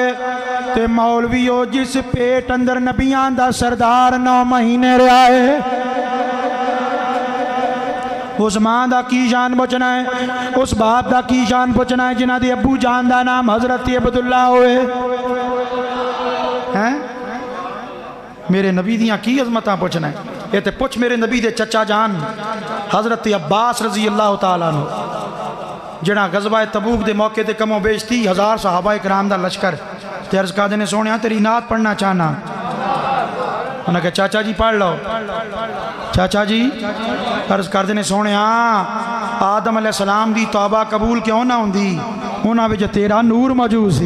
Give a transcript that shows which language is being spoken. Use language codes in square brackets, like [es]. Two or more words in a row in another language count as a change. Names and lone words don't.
[pa] تے مولوی او جس پیٹ اندر نبیاں دا سردار 9 مہینے رہا ہے، اس ماں دا کی شان پچھنا ہے، اس باپ دا کی شان پچھنا ہے جنہاں دے ابو جان دا نام حضرت عبداللہ ہوئے ہیں. میرے نبی دیاں کی عظمت پچھنا ہے، یہ تو پچھ میرے نبی دے چچا جان حضرت عباس [ar] رضي الله تعالى عنه, [pa] جیہڑا غزوہ تبوک دے موقعے تے کم و بیش 30,000 صحابہ کرام دا لشکر تے عرض کردے نے سوہنیا تیری نعت پڑھنا چاہنا. انہیں کہا چاچا جی پڑھ لو۔ چاچا جی عرض کردے نے سوہنیا آدم علیہ السلام دی توبہ قبول کیوں نہ ہندی، انہاں وچ تیرا نور موجود سی.